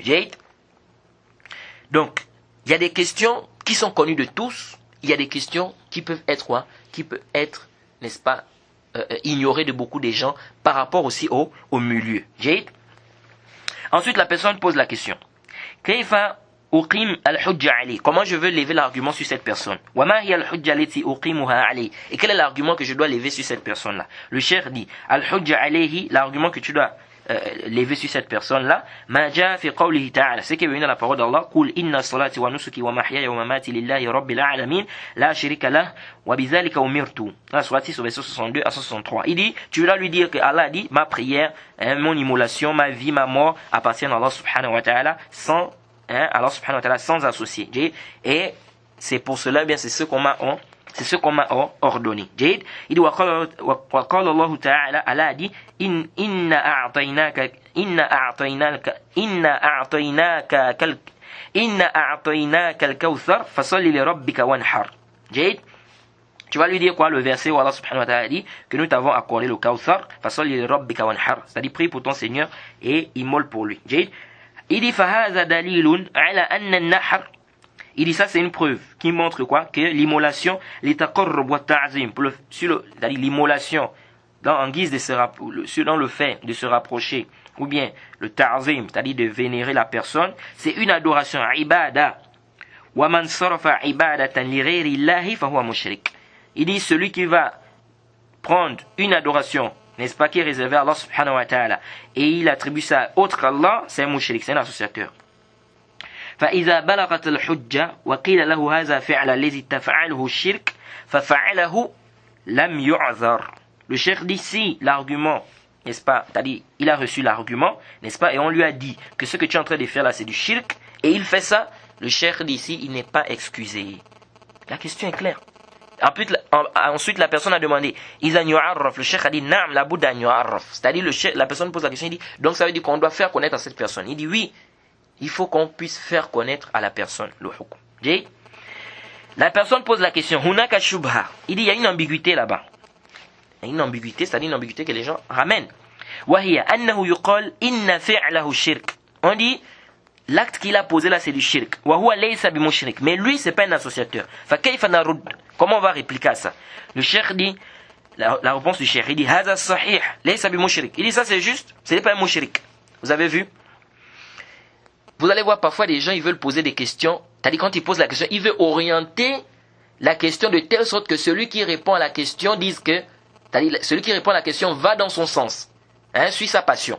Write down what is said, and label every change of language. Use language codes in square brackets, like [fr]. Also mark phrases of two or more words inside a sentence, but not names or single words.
[fr] Jade. Donc, il y a des questions qui sont connues de tous. Il y a des questions qui peuvent être quoi? Qui peuvent être, n'est-ce pas, ignoré de beaucoup de gens par rapport aussi au milieu. Jade. Ensuite, la personne pose la question. [ar] كيف أقيم الحجة عليه? [fr] Comment je veux lever l'argument sur cette personne? [ar] وما هي الحجة التي أقيمها عليه? [fr] Et quel est l'argument que je dois lever sur cette personne-là? Le cheikh dit [ar] الحجة عليه, [fr] l'argument que tu dois lever sur cette personne-là, [ar] ما جاء في قوله تعالى, [fr] c'est qui est venu dans la parole d'Allah, [ar] قل إن صلاتي ونسكي ومحياي ومماتي لله رب العالمين لا شريك له وبذلك أمرت. [fr] La sourate 6 au verset 62 à 63. Il dit, tu vas lui dire que Allah dit, ma prière, mon immolation, ma vie, ma mort appartiennent à Allah [ar] سبحانه وتعالى [fr] sans Allah [ar] سبحانه وتعالى [fr] sans associé. Et c'est pour cela, bien c'est ce qu'on m'a ordonné. Jade. Il dit [ar] وقال الله تعالى, Allah dit إنا أعطيناك الكوثر فصل لربك وانحر. [fr] Jade. Tu vas lui dire quoi? Le verset où Allah subhanahu wa ta'ala dit que nous t'avons accordé le kawthar [ar] فصل لربك وانحر. [fr] C'est-à-dire prie pour ton Seigneur et immole pour lui. Jade. Il dit [ar] فهذا دليل على أن النحر. [fr] Il dit ça c'est une preuve qui montre quoi? Que l'immolation, [ar] التقرب وتعظيم, [fr] c'est-à-dire l'immolation en guise de dans le fait de se rapprocher, ou bien le ta'zim, c'est-à-dire de vénérer la personne, c'est une adoration, ibada. [ar] ومن صرف عبادة لغير الله فهو مشرك. [fr] Il dit celui qui va prendre une adoration, n'est-ce pas, qui est réservée à Allah [ar] سبحانه وتعالى, [fr] et il attribue ça autre qu'Allah, c'est un mushrik, c'est un associateur. [ar] فإذا بلغت الحجة وقيل له هذا فعل الذي تفعله الشرك ففعله لم يعذر. [fr] Le cheikh dit si l'argument, n'est-ce pas, c'est-à-dire il a reçu l'argument, n'est-ce pas, et on lui a dit que ce que tu es en train de faire là c'est du shirk, et il fait ça, le cheikh dit ici il n'est pas excusé. La question est claire. Ensuite la personne a demandé [ar] إذا يعرف, [fr] le cheikh a dit [ar] نعم لابد أن يعرف, [fr] c'est-à-dire la personne pose la question, il dit donc ça veut dire qu'on doit faire connaître à cette personne. Il dit oui, il faut qu'on puisse faire connaître à la personne le hukm. La personne pose la question, [ar] هناك شبهة. [fr] Il dit il y a une ambiguïté là-bas. Il y a une ambiguïté, c'est-à-dire une ambiguïté que les gens ramènent. [ar] وهي أنه يقال إن فعله شرك. [fr] On dit l'acte qu'il a posé là, c'est du shirk. [ar] وهو ليس بمشرك. [fr] Mais lui, c'est pas un associateur. [ar] فكيف نرد? [fr] Comment on va répliquer à ça? Le cheikh dit, la réponse du cheikh, il dit, [ar] هذا صحيح ليس بمشرك. [fr] Il dit, ça c'est juste, ce n'est pas un mushrik. Vous avez vu? Vous allez voir parfois des gens, ils veulent poser des questions. C'est-à-dire quand ils posent la question, ils veulent orienter la question de telle sorte que celui qui répond à la question dise que, c'est-à-dire celui qui répond à la question va dans son sens. Hein, suit sa passion.